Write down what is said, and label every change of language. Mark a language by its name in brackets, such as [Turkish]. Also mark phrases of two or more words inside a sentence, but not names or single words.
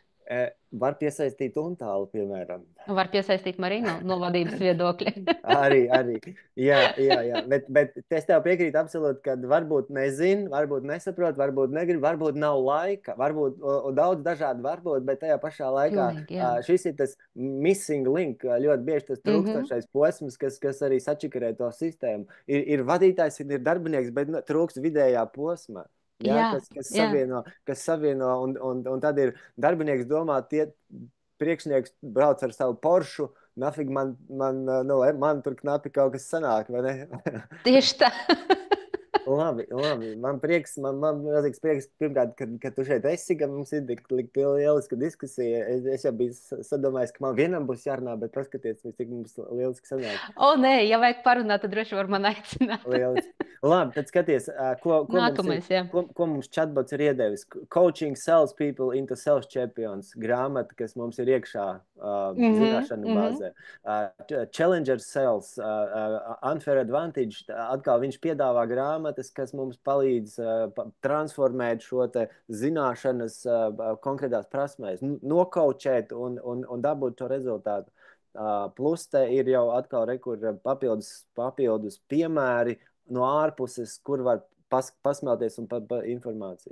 [Latvian] Var piesaistīt un tālu, piemēram. Var piesaistīt Marinu no vadības viedokļa. arī. Jā. Bet es tev piekrītu absolūti, ka varbūt nezinu, varbūt nesaprotu, varbūt negribu, varbūt nav laika, varbūt daudz dažādu varbūt, bet tajā pašā laikā šis ir tas [English] missing link, [Latvian] ļoti bieži tas trūkstošais posms, kas arī sačakarē to sistēmu. Ir vadītājs, ir darbinieks, bet trūkst vidējā posma. Ja, kas savieno, un tad ir darbinieks domā, priekšnieks brauc ar savu Porsche, nafig man tur knapi kaut kas sanāk, vai ne? Tieši tā. Labi. Man milzīgs prieks, pirmkārt, ka tu šeit esi, ka mums ir tik lieliska diskusija. Es jau biju sadomājis, ka man vienam būs jārunā, bet paskaties, cik mums lieliski sanāk. Nē, ja vajag parunāt, tad droši var man aicināt. Lieliski. Labi, tad skaties, ko mums chatbots ir iedevis. Coaching salespeople into sales champions. Grāmata, kas mums ir iekšā zināšanu bāzē. Challenger sales, unfair advantage. Atkal viņš piedāvā grāmatas, kas mums palīdz transformēt šo te zināšanas konkrētās prasmēs, nokaučēt un dabūt to rezultātu. Plus te ir jau atkal papildus piemēri no ārpuses, kur var pasmelties un informāciju.